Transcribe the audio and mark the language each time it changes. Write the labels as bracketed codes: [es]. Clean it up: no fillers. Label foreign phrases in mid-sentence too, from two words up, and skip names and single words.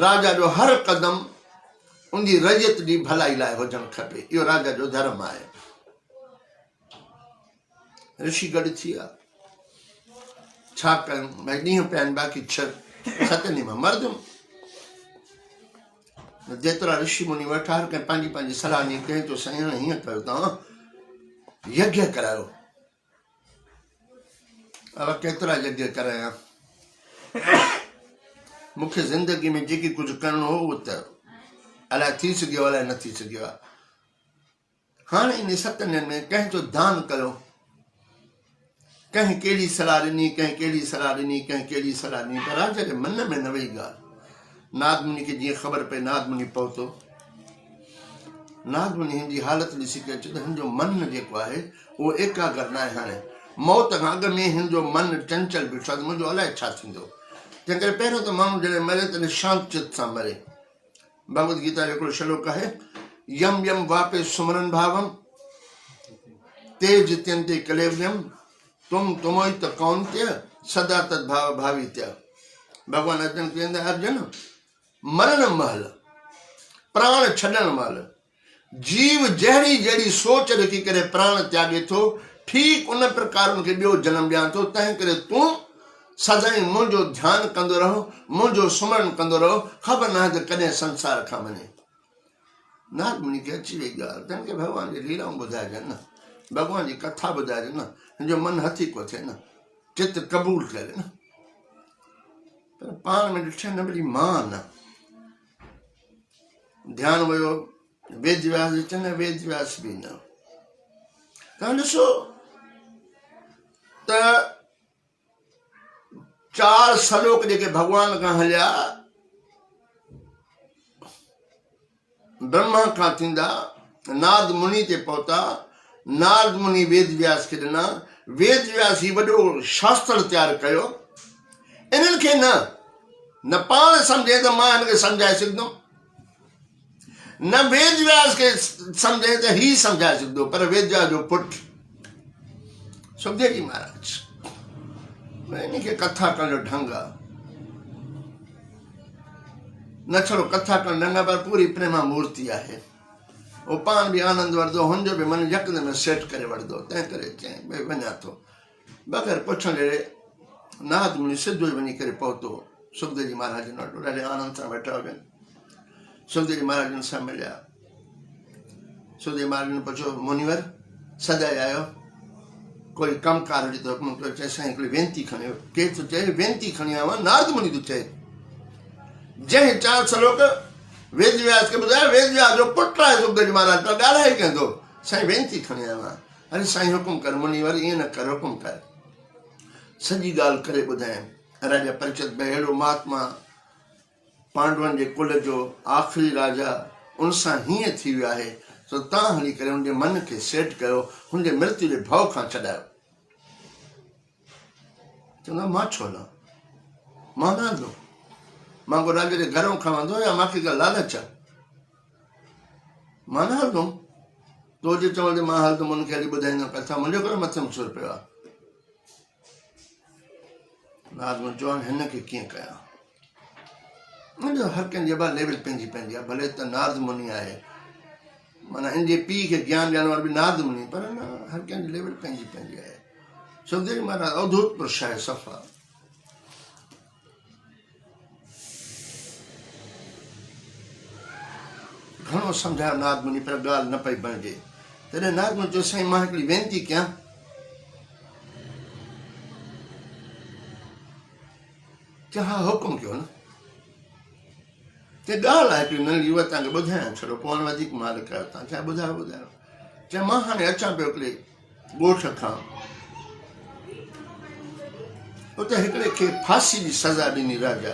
[sd] राजा जो हर क़दम उनजी रैयत जी भलाई लाइ हुजणु खपे, इहो राजा जो धर्म आहे। ऋषि गॾु थी विया, छा कयूं भई, ॾींहं पिया आहिनि बाक़ी 6-7 ॾींहं मां मरदुमि। जेतिरा ऋषि मुनि वेठा हर कंहिं पंहिंजी पंहिंजी सलाह ॾिनी। कंहिं चयो साईं हाणे हीअं कयो, तव्हां यज्ञ करायो। अब केतिरा यज्ञ करायां, मूंखे ज़िंदगी में जेकी कुझु करिणो हो उहो त अलाए थी सघियो अलाए न थी सघियो आहे। हाणे इन 7 ॾींहंनि में कंहिं चयो दान कयो, कंहिं कहिड़ी सलाह ॾिनी, कंहिं कहिड़ी सलाह ॾिनी, कंहिं कहिड़ी सलाह ॾिनी, पर राजा जे मन में न वेई ॻाल्हि। नाद मुनि खे जीअं ख़बर पई, नाद मुनि पहुतो। नाद मुनि हिन जी हालत ॾिसी करे चयो त हिन जो मन जेको आहे उहो एकाग्र न आहे। हाणे मौत खां अॻु में हिन जो मन चंचल बीठो आहे, मुंहिंजो अलाए छा थींदो। तंहिं करे पहिरियों त माण्हू जॾहिं मरे त शांत चित सां मरे। भगवत गीता जो हिकिड़ो श्लोक आहे, [sa] यम यम वापे सुमरन भावम तेज त्यंते कलेव्यम तुम तुमोई त कौन्त्य सदा तद्भाव भावित्य। [sd] भगवान अर्जुन चवंदा, अर्जुन मरण महल, प्राण छॾण महिल जीव जहिड़ी जहिड़ी सोच रखी करे प्राण त्यागे थो, ठीक उन प्रकार उनखे ॿियो जनम ॾियां थो। तंहिं करे तूं सदाईं मुंहिंजो ध्यानु कंदो रहो, मुंहिंजो सुमरण कंदो रहो, ख़बर न आहे त कॾहिं संसार खां वञे। नारद मुनि खे अची वई ॻाल्हि, तंहिं खे भॻवान जी लीलाऊं ॿुधाइजनि न, भॻवान जी कथा ॿुधाइजनि न, हिन जो मन हथी को थिए न, चित क़बूल करे न। पर पाण में ॾिठे न वरी मां न ध्यानु वियो, वेद व्यास चवंदा वेद व्यास बि न। तव्हां ॾिसो त 4 श्लोक जेके भगवान खां हलिया, ब्रह्मा खां थींदा नारद मुनि ते पहुता, नारद मुनि वेद व्यास खे ॾिना, वेद व्यास ही वॾो शास्त्र तयारु कयो। इन्हनि खे न पाण सम्झे त मां हिनखे सम्झाए सघंदुमि, न वेद व्यास खे सम्झे त ही सम्झाए सघंदो, पर वेद व्यास जो पुटु सुखदेव जी महाराज, इनखे कथा करण जो ढंग आहे। न छड़ो कथा करण ढंग आहे, पर पूरी प्रेमा मूर्ति आहे। वो पाण बि आनंद वठंदो, हुनजो बि मन यकदमि सेट करे वठंदो। तंहिं करे चई भई वञा थो, बग़ैर पुछण जहिड़े नारद मुनि सिधो ई वञी करे पहुतो सुखदेव जी महाराज वटि, ॾाढे आनंद सां वेठा हुजनि। सुखदेव जी महाराजनि सां मिलिया। सुखदेव महाराज ने पुछो, मुनिवर सदाई आयो, कोई कमकार हुजे त हुकुम कयो। चए साईं हिकिड़ी वेनती खणियो। केरु थो चए वेनती खणी आयो आहियां? नारद मुनि थो चए। जंहिं 4 श्लोक वेद व्यास खे ॿुधाया, वेद व्यास जो पुटु आहे सुखदेव जी महाराज, त ॻाल्हाए कंदो। साईं वेनती खणी आयो आहियां। अरे साईं हुकुम कर मुनिवर, ईअं न कर, हुकुम कर। सॼी ॻाल्हि करे ॿुधायईं। राजा परीक्षित भई अहिड़ो महात्मा पांडवनि जे कुल जो आख़िरी राजा, उन सां हीअं थी वियो आहे, सो तव्हां हली करे हुनजे मन खे सेट कयो, हुनजे मृत्यु जे भव खां छॾायो। चवंदा मां छो हलां, मां न हलंदो, मां को राजा जे घरों खणंदो या मूंखे का लालच आहे? मां न हलंदुमि। तो जे चवण ते मां हलंदुमि, हुनखे हली ॿुधाईंदुमि कथा, मुंहिंजो करे मथे में सूर पियो आहे। नारद मुनि चवनि हिन खे कीअं कयां? मुंहिंजो हर कंहिंजी लेवल पंहिंजी पंहिंजी आहे। भले त नारद मुनि आहे, माना इन जे पीउ खे ज्ञान ॾियण वारो बि नारद मुनि, पर न हर कंहिंजी लेवल पंहिंजी पंहिंजी आहे। सुखदेव महाराज अवधूत पुरुष आहे, सफ़ा। घणो सम्झायो नारद मुनि, पर ॻाल्हि न पई बणिजे। तॾहिं नारद मुनि चयो, साईं मां हिकिड़ी वेनती कयां। चयो हा हुकुम कयो न। ते ॻाल्हि आहे हिकिड़ी नंढी, उहा तव्हांखे ॿुधायां छॾो, पोइ वधीक माल कयो। तव्हां छा ॿुधायो? चए मां हाणे अचां पियो हिकिड़े ॻोठ खां, उते हिकिड़े खे फांसी जी सज़ा ॾिनी राजा।